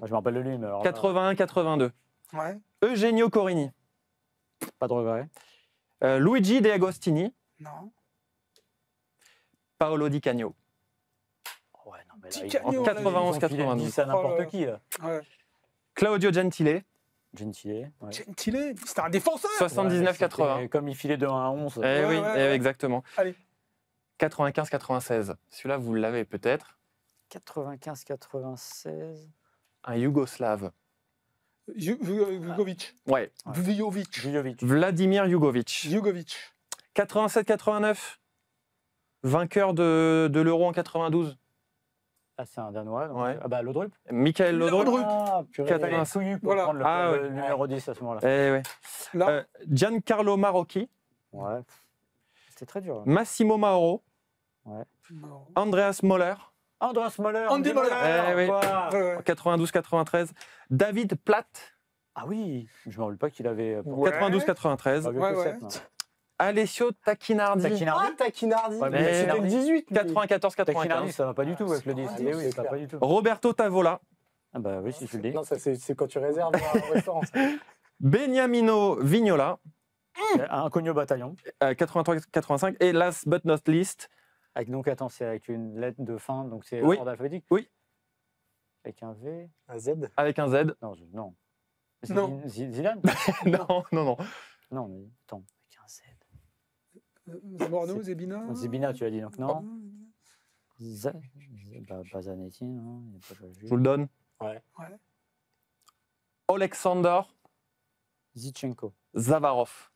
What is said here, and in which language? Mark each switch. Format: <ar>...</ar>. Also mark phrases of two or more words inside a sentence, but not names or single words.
<fr>Moi, je me rappelle de lui, mais alors là, 81-82. Ouais. Eugenio Corini. pas de regret. Luigi De Agostini. Non. Paolo Di Canio. Ouais, non, mais là, Di ils- Canio, en là, 91-92. 10 à n'importe Oh là. qui, là. Ouais. Claudio Gentile. Gentile. Ouais. Gentile, c'était un défenseur. 79-80. Ouais, comme il filait de 1 à 11. Eh Ouais, oui, ouais, eh ouais. exactement. Allez. 95-96. Celui-là, vous l'avez peut-être. 95-96. Un Yougoslave. Vujovic. Ouais. Vujovic. Jujovic. Vladimir Jugovic. Jugovic. 87-89. Vainqueur de l'Euro en 92. Ah, c'est un Danois. Donc... Ouais. Ah, bah, Laudrup. Michael Laudrup. Laudrup. Ah, purée, il fallait être couillu pour Voilà. prendre Ah, le numéro 10 à ce moment-là. Eh ouais. Là, Giancarlo Marocchi. Ouais. C'était très dur. Massimo Mauro. non. Andreas Moller. Andreas Moller. Andy Moller. Eh oui. quoi. Ouais, ouais. 92-93. David Platt. Ah oui, je me rappelle pas qu'il avait. Ouais. 92-93. Pas vu Ouais, que ouais. 7, non. Alessio Tacchinardi. Tacchinardi. Ah, Tacchinardi. Ouais, mais C'était le 18. lui. 94-95. 94-95. Ça va pas du tout avec le 10. Ah, Eh oui, c'est ça va clair. pas du tout. Roberto Tavola. Ah bah oui, si tu le dis. Non, ça, c'est quand tu réserves un restaurant. ça. Beniamino Vignola. Un cogno bataillon. 83-85. Et</fr> <en>last but not least,</en> <fr>Avec, donc attends, c'est avec une lettre de fin, donc c'est Oui. ordre alphabétique. Oui. Avec un V. Un Z. avec un Z. Non, non. Non. Zidane. Non, non, non. Non, mais attends, avec un Z. Zamorano, Zebina. Zibina, tu as dit donc non. Pas Zanetti, non. Il y a pas Je vous le donne. Ouais. Alexander Zichenko. Zavarov.</fr>